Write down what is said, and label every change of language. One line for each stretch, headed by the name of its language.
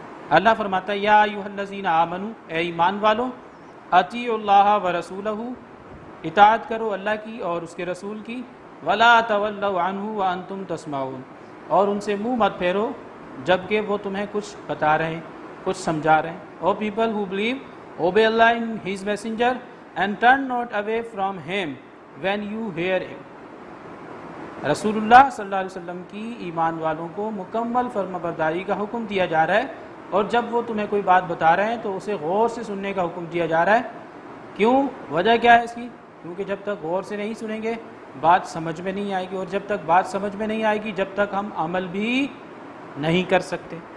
Urdu: اللہ فرماتا ہے
Arabic: یا ایھا الذین آمنوا،
Urdu: اے ایمان والو،
Arabic: اطیعوا اللہ ورسولہ،
Urdu: اطاعت کرو اللہ کی اور اس کے رسول کی،
Arabic: ولا تولوا عنہ وانتم تسمعون،
Urdu: اور ان سے منہ مت پھیرو جبکہ وہ تمہیں کچھ بتا رہے ہیں، کچھ سمجھا رہے ہیں.
English: O people who believe obey Allah and His messenger and turn not away from Him when you hear Him.
Urdu: رسول اللہ صلی اللہ علیہ وسلم کی ایمان والوں کو مکمل فرما برداری کا حکم دیا جا رہا ہے، اور جب وہ تمہیں کوئی بات بتا رہے ہیں تو اسے غور سے سننے کا حکم دیا جا رہا ہے. کیوں؟ وجہ کیا ہے اس کی؟ کیونکہ جب تک غور سے نہیں سنیں گے بات سمجھ میں نہیں آئے گی، اور جب تک بات سمجھ میں نہیں آئے گی جب تک ہم عمل بھی نہیں کر سکتے.